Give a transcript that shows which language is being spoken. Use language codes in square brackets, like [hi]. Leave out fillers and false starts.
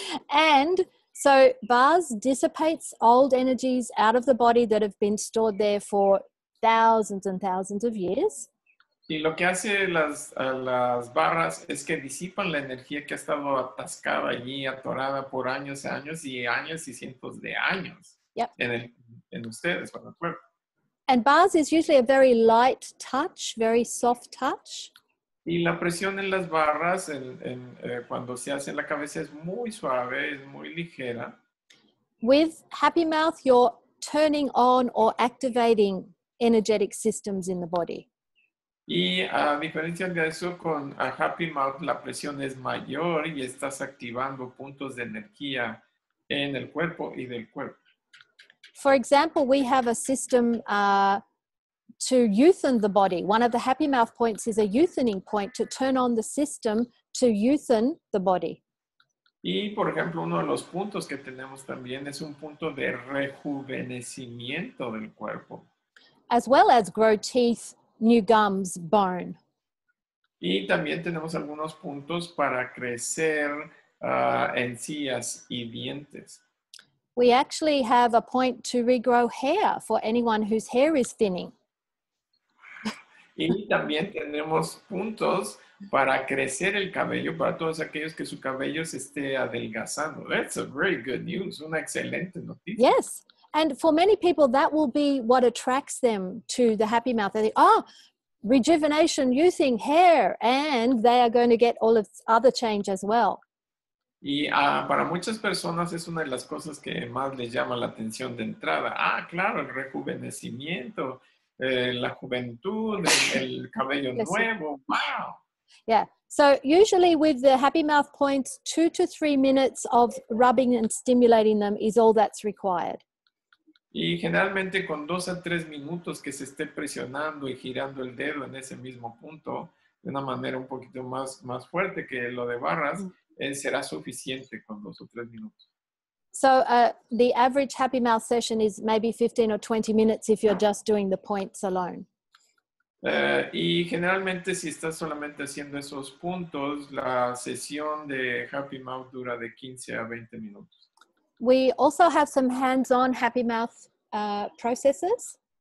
[en] And so bars dissipates old energies out of the body that have been stored there for thousands and thousands of years. [es] Y lo que hace las barras es que disipan la energía que ha estado atascada allí, atorada por años y cientos de años. [en] Yep. [es] En ustedes, con el cuerpo. [en] And bars is usually a very light touch, very soft touch. [es] Y la presión en las barras cuando se hace en la cabeza es muy suave, es muy ligera. [en] With Happy Mouth, you're turning on or activating energetic systems in the body. [es] Y a diferencia de eso, con Happy Mouth la presión es mayor y estás activando puntos de energía en el cuerpo y del cuerpo. [en] For example, we have a system to youthen the body. One of the Happy Mouth points is a youthening point to turn on the system to youthen the body. [es] Y, por ejemplo, uno de los puntos que tenemos también es un punto de rejuvenecimiento del cuerpo. [en] As well as grow teeth, new gums, bone. [es] Y también tenemos algunos puntos para crecer encías y dientes. [en] We actually have a point to regrow hair for anyone whose hair is thinning. [es] Y también tenemos puntos para crecer el cabello para todos aquellos que su cabello se esté adelgazando. [en] That's a very good news. [es] Una excelente noticia. [en] Yes. And for many people, that will be what attracts them to the Happy Mouth. They think, oh, rejuvenation, youthing, hair, and they are going to get all of other change as well. [es] Y para muchas personas es una de las cosas que más les llama la atención de entrada. Claro, el rejuvenecimiento, la juventud, el cabello nuevo. [en] Wow. Yeah. So usually with the Happy Mouth points, 2 to 3 minutes of rubbing and stimulating them is all that's required. [es] Y generalmente con 2 a 3 minutos que se esté presionando y girando el dedo en ese mismo punto de una manera un poquito más fuerte que lo de barras, será suficiente con 2 o 3 minutos. [en] So the average Happy Mouth session is maybe 15 or 20 minutes if you're just doing the points alone. [es] Y generalmente si estás solamente haciendo esos puntos, la sesión de Happy Mouth dura de 15 a 20 minutos. [en] We also have some hands-on Happy Mouth processes.